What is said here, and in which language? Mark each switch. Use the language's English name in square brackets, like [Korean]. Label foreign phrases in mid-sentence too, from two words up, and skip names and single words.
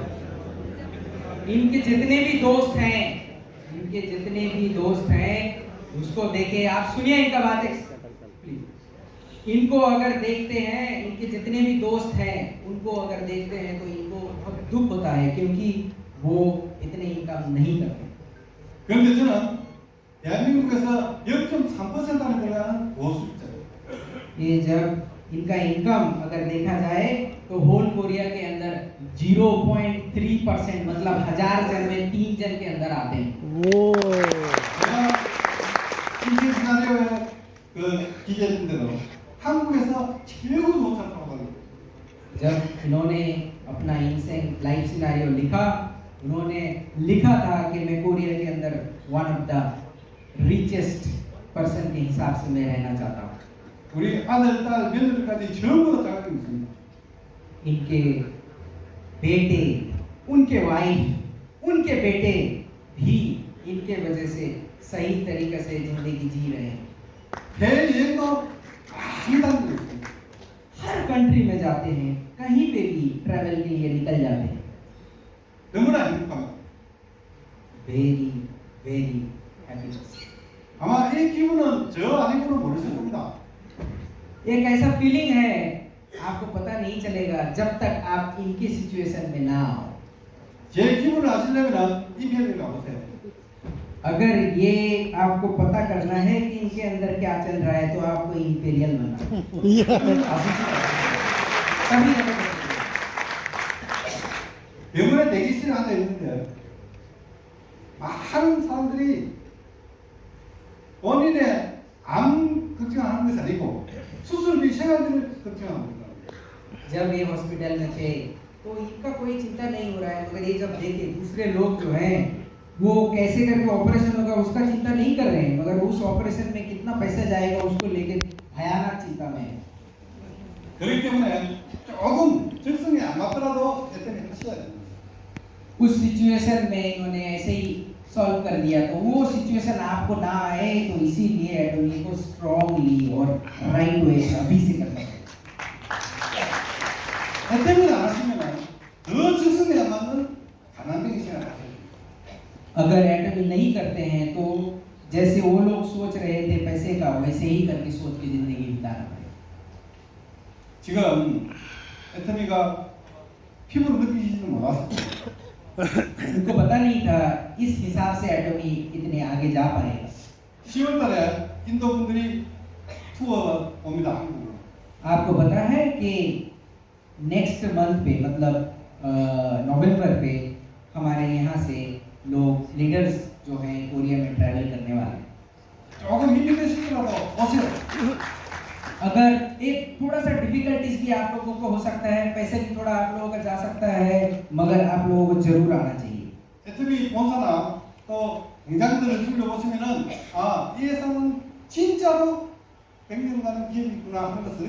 [Hindi] इनके जितने भी दोस्त हैं उसको देखे आप सुनिए इनका बात प्लीज। इनको अगर देखते हैं, इनके जितने भी दोस्त हैं उनको अगर देखते हैं तो इनको बहुत दुख होता है क्योंकि वो इतने इनकम नहीं करते। [Korean] 그런데 저는 대한민국에서 0.3% 안에 들어가는 고수입자예요. [Hindi] ये जब इनका इनकम अगर देखा जाए तो [English] whole Korea [Hindi] के अंदर 0.3% मतलब 1000 जन में 3 जन के अंदर आते हैं। [Korean] 오. 제가 인생 시나리오에 기재된 대로 한국에서 최고 좋은 작가가 [Hindi] जब इन्होंने अपना इनसेंट [English] life scenario [Hindi] लिखा, उन्होंने लिखा था कि मैं कोरिया के अंदर [English] one of the richest person [Hindi] के हिसाब से मैं रहना चाहता हूँ। [Korean] 우리 아들, 딸, 며느리까지 전부 다 자격이 있습니다. [Hindi] इनके बेटे, उनके वाइफ, उनके बेटे भी इनके वजह से सही तरीके से जिंदगी जी रहे हैं। [Korean] 해외여행도 많이 다니고 있어요. [Hindi] हर कंट्री में जाते हैं, कहीं पे भी ट्रैवल के लिए निकल जाते हैं। [Korean] 너무나 행복합니다. [English] very very happiness. [Korean] 아마 이 기분은 저 아니고는 모르실 겁니다. [Hindi] एक ऐसा फीलिंग है आपको पता नहीं चलेगा जब तक आप इनकी सिचुएशन में ना आओ। [Korean] 제 기분을 아시려면 이별을 가보세요. [Hindi] अगर ये आपको पता करना है कि इनके अंदर क्या चल रहा है तो आपको इंपीरियल बनना है। तभी [Korean] 병원에 대기실에 앉아 있는데 많은 사람들이 본인의 암 걱정하는 것이 아니고 수술비 생활비를 걱정하는 겁니다. [Hindi] जब ये हॉस्पिटल में थे तो इनका कोई चिंता नहीं हो रहा है, मगर ये जब देखे दूसरे लोग जो हैं वो कैसे करके ऑपरेशन होगा उसका चिंता नहीं कर रहे हैं, मगर उस ऑपरेशन में कितना पैसा जाएगा उसको लेके भयानक चिंता में है। [Korean] 그렇기 때문에 조금 적성이 안 맞더라도 애터미 하셔야 됩니다. [Hindi] उस सिचुएशन में इन्होंने ऐसे ही सॉल्व कर दिया, तो वो सिचुएशन आपको ना आए तो इसीलिए एटॉमी को स्ट्रांगली और [English] right way [Hindi] अभी से करना है। [Korean] 애터미를 안 하시면 더 적성에 안 맞는 가난뱅이 생활을 하셔야 됩니다. [Hindi] अगर एटॉमी नहीं करते हैं तो जैसे वो लोग सोच रहे थे पैसे का वैसे ही करके सोच के जिंदगी बिताना पड़ेगा। [Korean] 지금 애터미가 피부를 느끼지는 못하셨어요. [Hindi] उनको पता नहीं था इस हिसाब से एटॉमी इतने आगे जा पाएगा। [Korean] 10월 달에 인도 분들이 투어 옵니다, 한국으로. [Hindi] आपको पता है कि [English] next month [Hindi] पे मतलब नवंबर पे हमारे यहाँ से लोग लीडर्स जो हैं कोरिया में ट्रैवल करने वाले हैं। [Korean] 조금 힘이 드시더라도 오세요. [Hindi] अगर एक थोड़ा सा डिफिकल्टीज भी आप लोगों को हो सकता है, पैसे भी थोड़ा आप लोगों का जा सकता है, मगर आप लोगों को जरूर आना चाहिए। [Korean] 애터미 본사나 또 공장들을 둘러보시면은 이 회사는 진짜로 100년 가는 기업이 있구나 하는 것을